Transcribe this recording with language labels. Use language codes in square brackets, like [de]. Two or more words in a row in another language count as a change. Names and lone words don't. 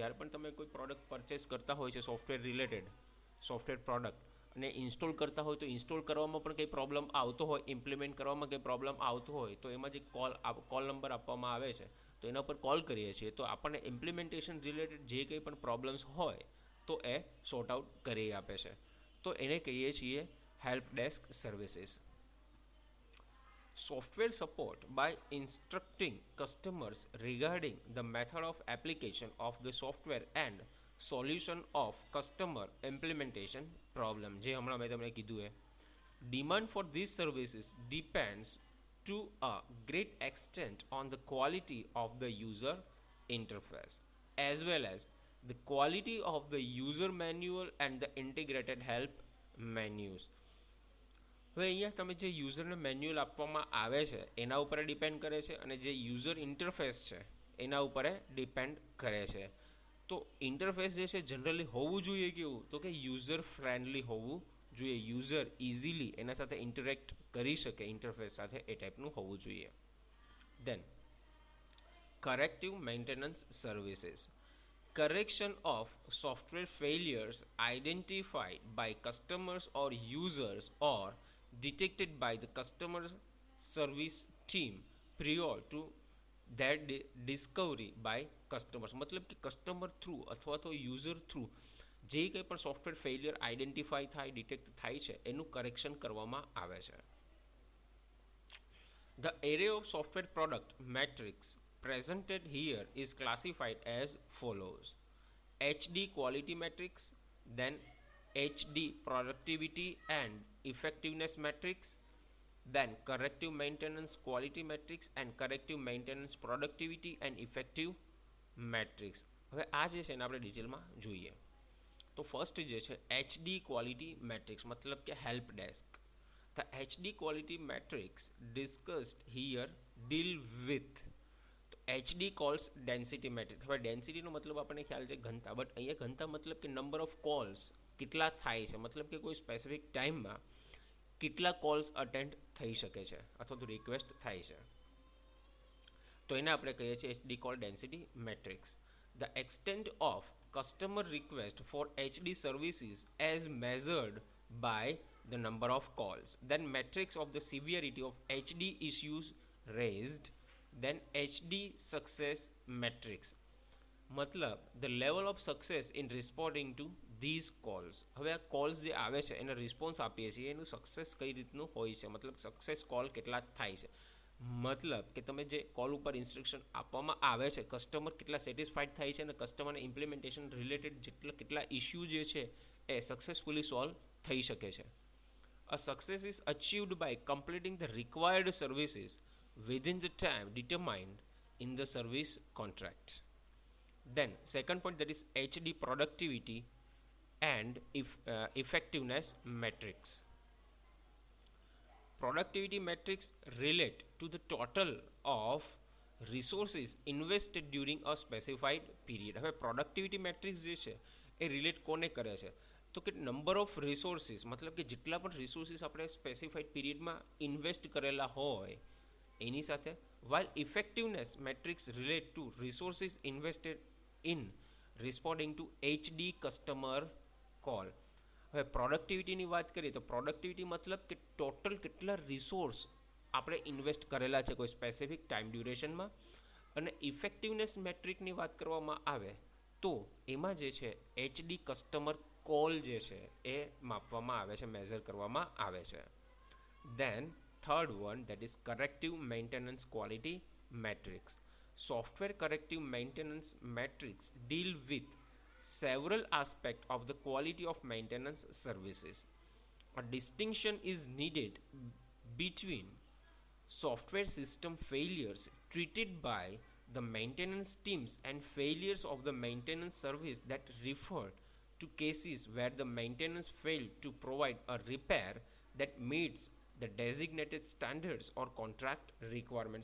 [gu] જ્યારે પણ તમે કોઈ [en] product purchase [gu] કરતા હોય છે [en] software related, software product, [gu] અને ઇન્સ્ટોલ કરતા હોય તો ઇન્સ્ટોલ કરવામાં પણ કંઈ પ્રોબ્લેમ આવતો હોય, ઇમ્પ્લિમેન્ટ કરવામાં કંઈ પ્રોબ્લેમ આવતો હોય, તો એમાં જે [en] call number [gu] આપવામાં આવે છે તો એના ઉપર કોલ કરીએ છીએ તો આપણને [en] implementation related [gu] જે કંઈ પણ પ્રોબ્લેમ્સ હોય તો એ [en] sort out [gu] કરી આપે છે. તો એને કહીએ છીએ [en] help desk services. Software support by instructing customers regarding the method of application of the software and solution of customer implementation problem. [gu] જે હમણાં મેં તમને કીધું એ [en] demand for these services depends to a great extent on the quality of the user interface as well as the quality of the user manual and the integrated help menus. [gu] હવે અહીંયા તમે જે યુઝરને મેન્યુઅલ આપવામાં આવે છે એના ઉપર ડિપેન્ડ કરે છે અને જે [en] user interface [gu] છે એના ઉપર ડિપેન્ડ કરે છે. તો ઇન્ટરફેસ જે છે જનરલી હોવું જોઈએ કેવું, તો કે [en] user friendly [gu] હોવું જોઈએ, [en] user easily [gu] એના સાથે ઇન્ટરેક્ટ કરી શકે ઇન્ટરફેસ સાથે, એ ટાઈપનું હોવું જોઈએ. [en] Then corrective maintenance services. Correction of software failures identified by customers or users or detected by the customer service team prior to their discovery by customers. [gu] મતલબ કે [en] customer through [gu] અથવા તો [en] user through [gu] જે કંઈ પણ [en] software failure identify [gu] થાય, ડિટેક્ટ થાય છે, એનું કરેક્શન કરવામાં આવે છે. [en] The array of software product matrix presented here is classified as follows: HD quality matrix, then HD productivity and effectiveness matrix, then corrective maintenance quality matrix and corrective maintenance productivity and effective matrix. [gu] હવે આ જે છે એને આપણે ડિટેલમાં જોઈએ. તો ફર્સ્ટ જે છે [en] HD quality matrix [gu] મતલબ કે [en] help desk. The HD quality matrix discussed here deal with HD calls density matrix. [gu] હવે ડેન્સિટીનો મતલબ આપણને ખ્યાલ છે ઘનતા, બટ અહીંયા ઘનતા મતલબ કે [en] number of calls [gu] કેટલા થાય છે, મતલબ કે કોઈ સ્પેસિફિક ટાઈમમાં કેટલા કોલ્સ અટેન્ડ થઈ શકે છે અથવા તો રિક્વેસ્ટ થાય છે, તો એને આપણે કહીએ છીએ [en] HD call density matrix. The extent of customer request for HD services as measured by the number of calls. Then matrix of the severity of HD issues raised. Then HD success matrix. [gu] મતલબ [en] the level of success in responding to these calls. [gu] હવે આ કોલ્સ જે આવે છે એને રિસ્પોન્સ આપીએ છીએ, એનું સક્સેસ કઈ રીતનું હોય છે, મતલબ [en] success call [gu] કેટલા થાય છે, મતલબ કે તમે જે કોલ ઉપર ઇન્સ્ટ્રક્શન આપવામાં આવે છે કસ્ટમર કેટલા સેટિસ્ફાઈડ થાય છે અને કસ્ટમરને [en] implementation related [gu] કેટલા ઇસ્યુ જે છે એ [en] successfully solve [gu] થઈ શકે છે. [en] A success is achieved by completing the required services within the time determined in the service contract. Then second point, that is HD productivity and effectiveness metrics. Productivity metrics relate to the total of resources invested during a specified period. [gu] હવે [en] productivity metrics [gu] જે છે એ રિલેટ કોને કરે છે, તો કે [en] number of resources, [gu] મતલબ કે જેટલા પણ રિસોર્સિસ આપણે સ્પેસિફાઈડ પીરિયડમાં ઇન્વેસ્ટ કરેલા હોય એની સાથે. [en] while effectiveness metrics relate to resources invested in responding to HD customer call. [gu] હવે પ્રોડક્ટિવિટીની વાત કરીએ તો પ્રોડક્ટિવિટી મતલબ કે ટોટલ કેટલા રિસોર્સ આપણે ઇન્વેસ્ટ કરેલા છે કોઈ [en] specific time [gu] ડ્યુરેશનમાં. અને ઇફેક્ટિવનેસ મેટ્રિકની વાત કરવામાં આવે તો એમાં જે છે HD [en] customer call [gu] જે છે એ માપવામાં આવે છે, મેઝર કરવામાં આવે છે. [en] Then third one, that is corrective maintenance quality metrics. Software corrective maintenance metrics deal with several aspects of the quality of maintenance services. A distinction is needed between software system failures treated by the maintenance teams and failures of the maintenance service that refer to cases where the maintenance failed to provide a repair that meets the designated standards or contract requirements.